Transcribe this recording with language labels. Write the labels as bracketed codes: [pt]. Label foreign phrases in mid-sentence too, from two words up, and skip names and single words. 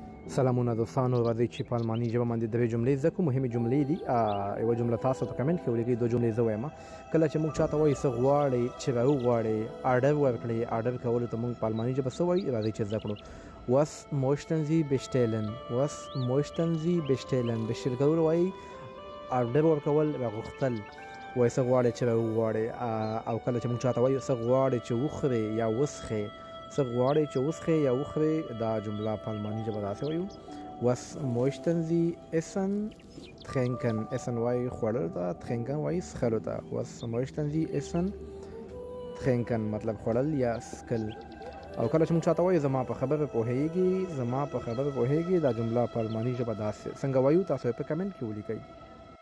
[ps] سلامونه دوستانو، راځئ چې په الماني ژبه باندې درې جملې زده کړو. مهمې جملې دي. یوه جمله تاسو ته کمنټ کې ولیکئ، دوه جملې زه وایم. کله چې موږ چاته وایو څه غواړئ، چې راوغواړئ، آرډر ورکړئ، آرډر کولو ته موږ په الماني ژبه څه وایو؟ راځئ چې زده کړو. [de] Was möchten Sie bestellen? Was möchten Sie bestellen? [ps] بشتل کول وایي آرډر ورکول، راغوښتل. وایي څه غواړئ چې راوغواړئ. او کله چې موږ چاته وایو څه غواړئ چې وخورئ یا وڅښئ، څه غواړئ چې وڅښئ یا وخورئ، دا جمله په الماني ژبه داسې وایو. [de] Was möchten Sie essen? Trinken. [ps] Essen وایي خوړل ته، trinken وایي څښلو ته. [de] Was möchten Sie essen? [ps] Trinken مطلب خوړل یا څښل. او کله چې موږ چاته وایو زما په خبره پوهیږي، زما په خبره پوهیږي، دا جمله په الماني ژبه داسې څنګه وایو؟ تاسو یې په کمنټ کې ولیکئ.